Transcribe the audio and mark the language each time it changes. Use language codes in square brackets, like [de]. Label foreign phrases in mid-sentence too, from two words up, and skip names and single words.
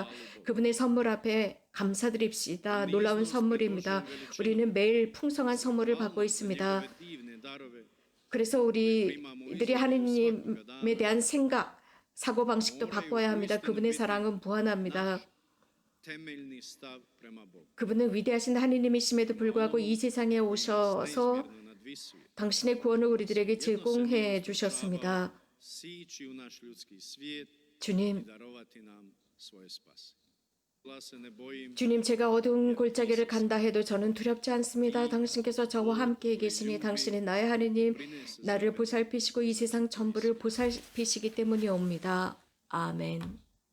[ko] 그분의 선물 앞에 감사드립시다. 놀라운 선물입니다. 우리는 매일 풍성한 선물을 받고 있습니다. 그래서 우리들이 하느님에 대한 생각, 사고방식도 바꿔야 합니다. 그분의 사랑은 무한합니다. [hr] temeljni stav prema Bogu. [ko] 그분은 위대하신 하느님이심에도 불구하고 이 세상에 오셔서 당신의 구원을 우리들에게 제공해 주셨습니다. [hr] Sići u naš ljudski svijet i [ko] 주님, [hr] darovati nam svoje spase. Ja se ne bojim [ko] 주님, 제가 어두운 골짜기를 간다 해도 저는 두렵지 않습니다. 당신께서 저와 함께 계시니 당신은 나의 하느님, 나를 보살피시고 이 세상 전부를 보살피시기 때문이옵니다. 아멘.